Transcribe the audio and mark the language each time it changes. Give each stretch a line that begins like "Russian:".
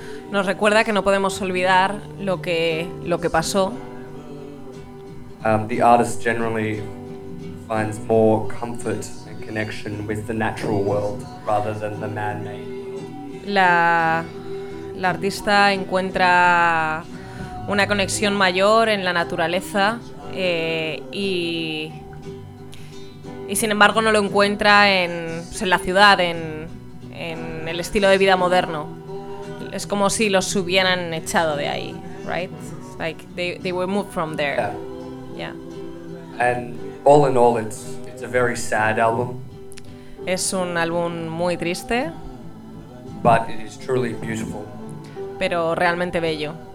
Spanish: Nos recuerda que no podemos olvidar lo que pasó.
English: The artist generally finds more comfort and connection with the natural world rather than the man-made.
Spanish: La artista encuentra una conexión mayor en la naturaleza y sin embargo no lo encuentra en la ciudad, en el estilo de vida moderno. Es como si los hubieran echado de ahí, right?
English: Like they were moved from there. Yeah. Yeah. And all in all, it's a very sad album.
Spanish: Es un álbum muy triste.
English: But it is truly beautiful.
Spanish: Pero realmente bello.